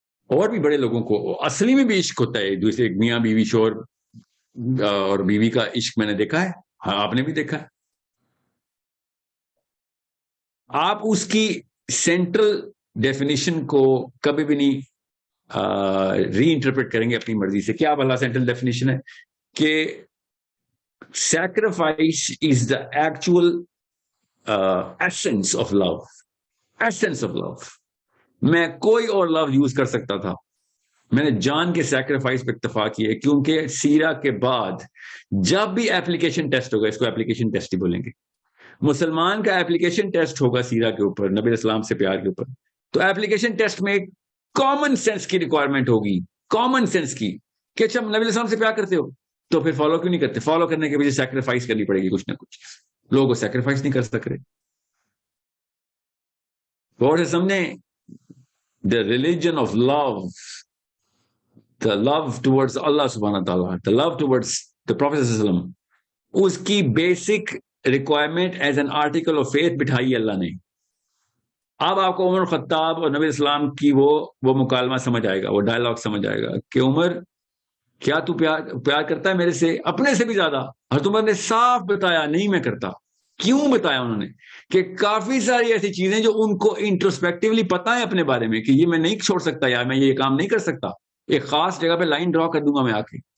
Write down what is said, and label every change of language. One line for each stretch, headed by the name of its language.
Urdu: اور بھی بڑے لوگوں کو اصلی میں بھی عشق ہوتا ہے، دوسرے میاں بیوی، شوہر اور بیوی کا عشق میں نے دیکھا ہے. ہاں آپ نے بھی دیکھا ہے. آپ اس کی سینٹرل ڈیفینیشن کو کبھی بھی نہیں ری انٹرپریٹ کریں گے اپنی مرضی سے. کیا بھلا سینٹرل ڈیفینیشن ہے؟ کہ
English: sacrifice is the actual essence of love. Essence of love.
Urdu: میں کوئی اور لو یوز کر سکتا تھا, میں نے جان کے سیکریفائس پہ اکتفا کی ہے, کیونکہ سیرا کے بعد جب بھی ایپلیکیشن ٹیسٹ ہوگا, اس کو ایپلیکیشن ٹیسٹ ہی بولیں گے, مسلمان کا ایپلیکیشن ٹیسٹ ہوگا سیرا کے اوپر, نبی اسلام سے پیار کے اوپر, تو ایپلیکیشن ٹیسٹ میں کامن سینس کی ریکوائرمنٹ ہوگی, کامن سینس کی, کہ اچھا نبی اسلام سے پیار کرتے ہو تو پھر فالو کیوں نہیں کرتے؟ فالو کرنے کے وجہ سیکریفائس کرنی پڑے گی کچھ نہ کچھ. لوگ سیکریفائس نہیں کر سک رہے. غور سے سمجھے,
English: the religion of love, the love towards Allah subhanahu wa ta'ala, the love towards the Prophet sallallahu alaihi wasallam,
Urdu: اس کی
English: basic requirement as an article of faith
Urdu: بٹھائی ہے اللہ نے. اب آپ کو عمر خطاب اور نبی اسلام کی وہ مکالمہ سمجھ آئے گا, وہ ڈائلاگ سمجھ آئے گا کہ عمر کیا تو پیار کرتا ہے میرے سے اپنے سے بھی زیادہ؟ حضرت عمر نے صاف بتایا نہیں میں کرتا. کیوں بتایا انہوں نے؟ کہ کافی ساری ایسی چیزیں جو ان کو انٹروسپیکٹولی پتا ہے اپنے بارے میں, کہ یہ میں نہیں چھوڑ سکتا یار, میں یہ کام نہیں کر سکتا, ایک خاص جگہ پہ لائن ڈرا کر دوں گا میں آ کے.